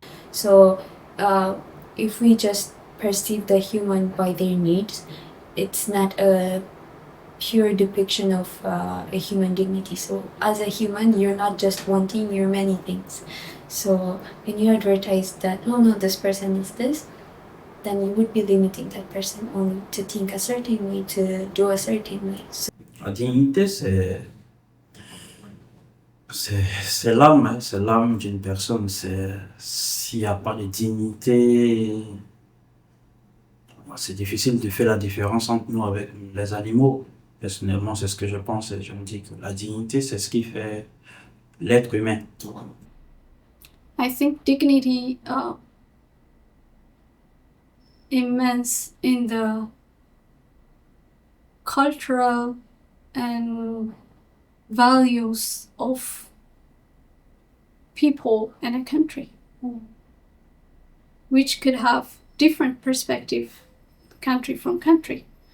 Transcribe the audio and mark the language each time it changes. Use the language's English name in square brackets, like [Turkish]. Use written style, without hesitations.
[English] So if we just perceive the human by their needs, it's not a pure depiction of a human dignity. So as a human, you're not just wanting, you're many things. So when you advertise that, oh no, this person is this, then you would be limiting that person only to think a certain way, to do a certain way. So, [French] la dignité, c'est l'âme, hein, c'est l'âme d'une personne. S'il n'y a pas de dignité, c'est difficile de faire la différence entre nous avec les animaux. Personnellement, c'est ce que je pense. Et je me dis que la dignité, c'est ce qui fait l'être humain. [English] I think dignity immense in the cultural and values of people in a country, which could have different perspective country from country.